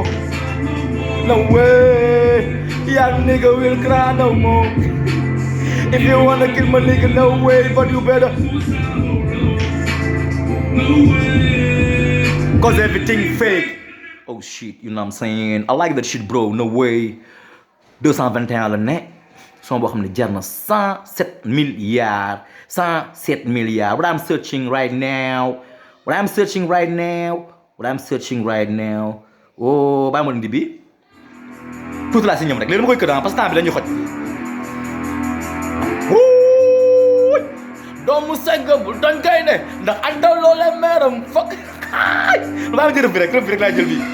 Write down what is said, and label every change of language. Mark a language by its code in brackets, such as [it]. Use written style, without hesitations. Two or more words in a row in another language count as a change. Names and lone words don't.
[en] No way, young nigga will cry no more. If you wanna kill my nigga, no way, but you better. Cause everything fake. Oh shit, you know what I'm saying? I like that shit, bro, no way. [wo] 221 la ne. Son boo xam ne jar na 107 milliards. 107 milliards. [en] What I'm searching right now. [wo] Oh, bàyyi ma indi bi tuuti laa si ñoom rek léegi dama koy kër [fr] parce que temps [wo] bi dañuy xoj. doomu segg bu doñ koy ne ndax àndal loolee meeram fokk bàyyi ma ci rëb bi rek laa jël bi.